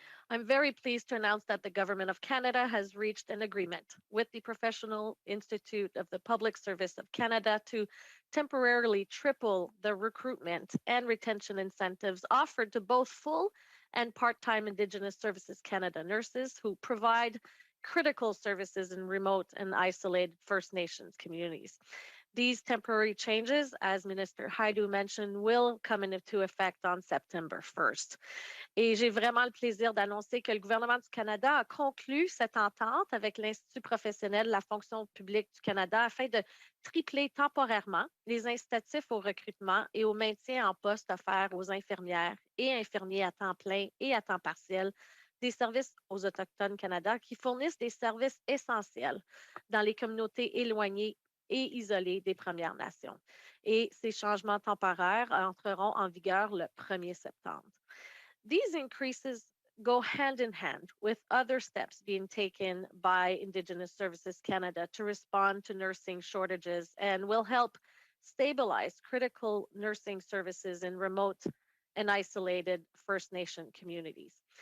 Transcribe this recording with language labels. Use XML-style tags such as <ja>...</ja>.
<en>I'm very pleased to announce that the Government of Canada has reached an agreement with the Professional Institute of the Public Service of Canada to temporarily triple the recruitment and retention incentives offered to both full and part-time Indigenous Services Canada nurses who provide critical services in remote and isolated First Nations communities. These temporary changes, as Minister Hajdu mentioned, will come into effect on September 1st.</en> <fr>Et j'ai vraiment le plaisir d'annoncer que le gouvernement du Canada a conclu cette entente avec l'Institut professionnel de la fonction publique du Canada afin de tripler temporairement les incitatifs au recrutement et au maintien en poste offerts aux infirmières et infirmiers à temps plein et à temps partiel des services aux Autochtones Canada qui fournissent des services essentiels dans les communautés éloignées et isolées des Premières Nations. Et ces changements temporaires entreront en vigueur le 1er septembre.</fr> <en>These increases go hand in hand with other steps being taken by Indigenous Services Canada to respond to nursing shortages and will help stabilize critical nursing services in remote and isolated First Nation communities.</en>